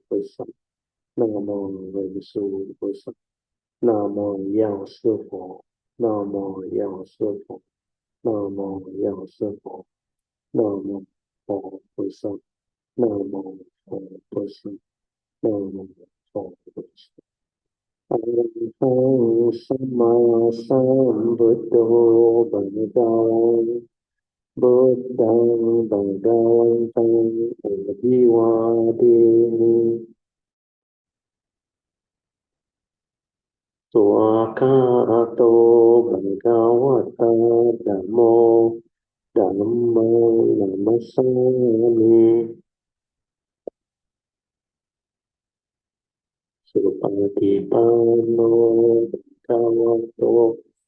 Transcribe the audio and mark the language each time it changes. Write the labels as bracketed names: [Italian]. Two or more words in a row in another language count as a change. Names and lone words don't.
[Chinese] 菩萨。Namo 文殊菩萨。Namo 药师佛。Namo 药师佛。Namo 药师佛。Namo 佛菩萨。Namo 佛菩萨。Namo 佛菩萨。 [Pali] Arahang Sama Sambuddho Bhagavan Buddhang Bhagavantang Abhivademi Swakato Bhagavata Dhammo Dhammang Namasami Supatipano Bhagavato